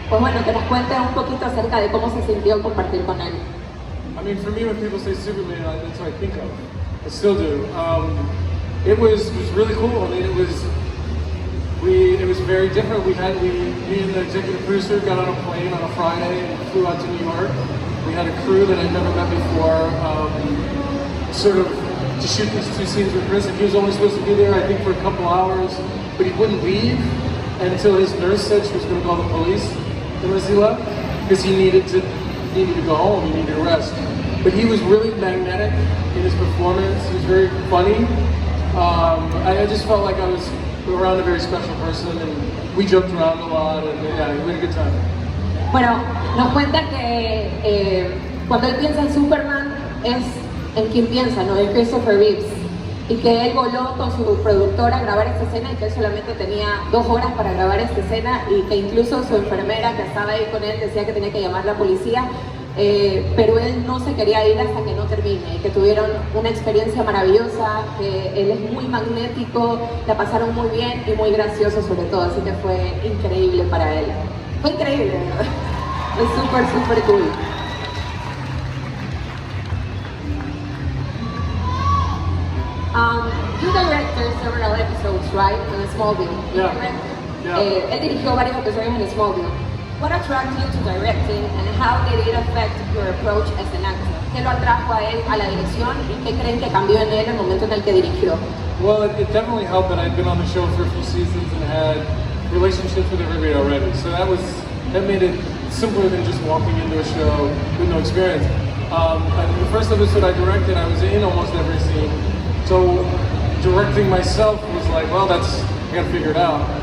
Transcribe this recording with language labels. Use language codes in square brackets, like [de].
[es] Pues bueno, que nos cuente un poquito acerca de cómo se sintió compartir con él. [en] I mean, for me, when people say Superman, that's what I think of. I still do. It was really cool. I mean, it was very different. Me and the executive producer got on a plane on a Friday and flew out to New York. We had a crew that I'd never met before, sort of to shoot these two scenes with Chris, and he was only supposed to be there, I think, for a couple hours, but he wouldn't leave until his nurse said she was going to call the police unless he left, because he needed to go home, he needed to rest. But he was really magnetic in his performance. He was very funny. I just felt like I was around a very special person, and we joked around a lot, and yeah, we had a good time. [es] Bueno, nos cuenta que cuando él piensa en Superman es en quien piensa, ¿no? En Christopher Reeves, y que él voló con su productora a grabar esta escena y que él solamente tenía 2 horas para grabar esta escena, y que incluso su enfermera que estaba ahí con él decía que tenía que llamar a la policía, pero él no se quería ir hasta que no termine, y que tuvieron una experiencia maravillosa, que él es muy magnético, la pasaron muy bien y muy gracioso sobre todo, así que fue increíble para él. Fue increíble, ¿verdad? Es súper cool. [en] You directed several episodes, right? In Smallville. Yeah. [es] Él dirigió varios episodios en Smallville. [en] What attracted you to directing and how did it affect your approach as an actor? [es] ¿Qué lo atrajo a él a la dirección y qué creen que cambió en él en el momento en el que dirigió? [en] Well, it definitely helped that I'd been on the show for a few seasons and had relationships with everybody already. So that made it simpler than just walking into a show with no experience. And the first episode I directed, I was in almost every scene. So directing myself was like, well, I gotta figure it out.